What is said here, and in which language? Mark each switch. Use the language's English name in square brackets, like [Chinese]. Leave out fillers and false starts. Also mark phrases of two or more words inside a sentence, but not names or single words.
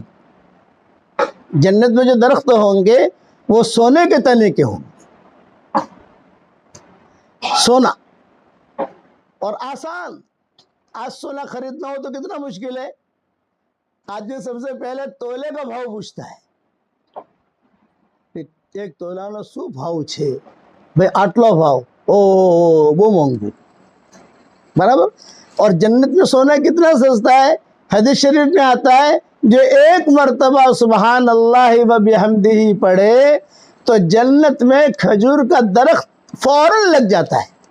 [Urdu] جنت میں جو درخت ہوں گے وہ سونے کے تنے کے ہوں گے، سونا اور آسان. آج سونا خریدنا ہو تو کتنا مشکل ہے. آدمی سب سے پہلے تولے کا بھاؤ پوچھتا ہے. [Gujarati] એક તોલાનો શું ભાવ છે بھائی આટલો ભાવ، [Urdu] وہ مونگو برابر. اور جنت میں سونا کتنا سستا ہے. حدیث شریف میں آتا ہے جو ایک مرتبہ سبحان اللہ و بحمدہ پڑھے تو جنت میں کھجور کا درخت فوراً لگ جاتا ہے.